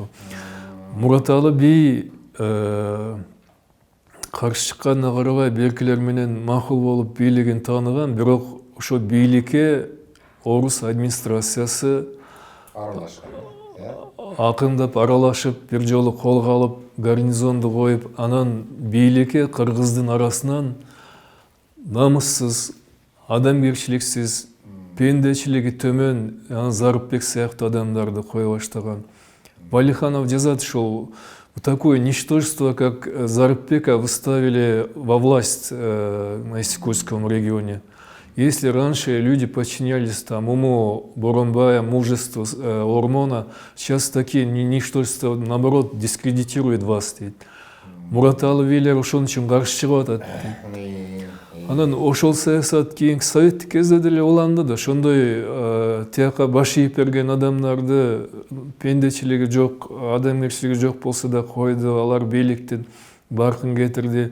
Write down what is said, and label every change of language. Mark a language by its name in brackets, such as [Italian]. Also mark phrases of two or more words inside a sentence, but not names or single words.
[Kyrgyz] Мураталы бий каршы чыкканына карабай беркилер менен макул болуп бийлигин тааныган, бирок ошо бийликке орус администрациясы акындап аралашып, бир жолу колго алып, гарнизонду коюп, анан бийликке кыргыздын арасынан намыссыз, адамгерчиликсиз, пендечилиги төмөн Зарыпбек сыяктуу адамдарды кое баштаган. Валиханов жазат, ушул [Russian] такое ничтожество, как Зарыпбека выставили во власть на Иссык-Кульском регионе. Если раньше люди подчинялись уму Боронбая, мужеству Ормона, сейчас такие ничтожества, наоборот, дискредитируют вас. [Kyrgyz] Мураталы бийлер ошон үчүн каршы чыгып атат. Анан ошол саясат кийинки советтик кезде деле уланды да, ошондой тияка баш ийип берген адамдарды пендечилиги жок, адамгерчилиги жок болсо да койду, алар бийликтин баркын кетирди.